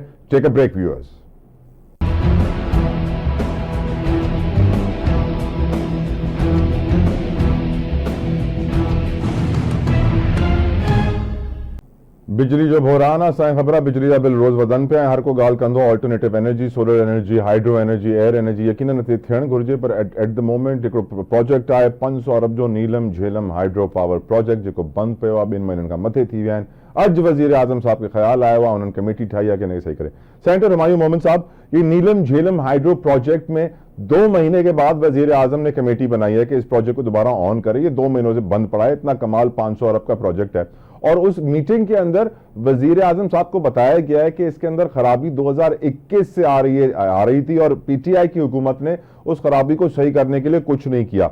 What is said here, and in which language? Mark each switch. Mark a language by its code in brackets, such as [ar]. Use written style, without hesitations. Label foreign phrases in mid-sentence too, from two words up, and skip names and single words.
[en] take a break viewers. [sd] बिजली जो बहराना साईं खबरा बिजली का बिल रोज वधन पे हर को गाल कंदो [en] alternative energy, solar energy, hydro energy, air energy [sd] यकीनन थियण घुर्जे, पर [en] at the moment [sd] एक प्रोजेक्ट आहे 500 अरब जो नीलम झेलम हाइड्रो पावर प्रोजेक्ट जेको बंद पियो आहे, 2 महीननि खां मथे थी विया आहिनि। अॼु वज़ीर आज़म साहब खे ख़्याल आयो आहे, उन्हनि कमेटी ठाही आहे कि नहीं सही करे। [ur] سینیٹر ہمایوں مومن صاحب، یہ نیلم جہلم ہائیڈرو پروجیکٹ میں 2 مہینے کے بعد وزیر اعظم نے کمیٹی بنائی ہے کہ اس پروجیکٹ کو دوبارہ آن کرے. یہ 2 مہینوں سے بند پڑا ہے، اتنا کمال 500 ارب کا پروجیکٹ ہے۔ اور اس میٹنگ کے اندر وزیر اعظم صاحب کو بتایا گیا ہے کہ اس کے اندر خرابی 2021 سے آ رہی تھی اور پی ٹی آئی کی حکومت نے اس خرابی کو صحیح کرنے کے لیے کچھ نہیں کیا.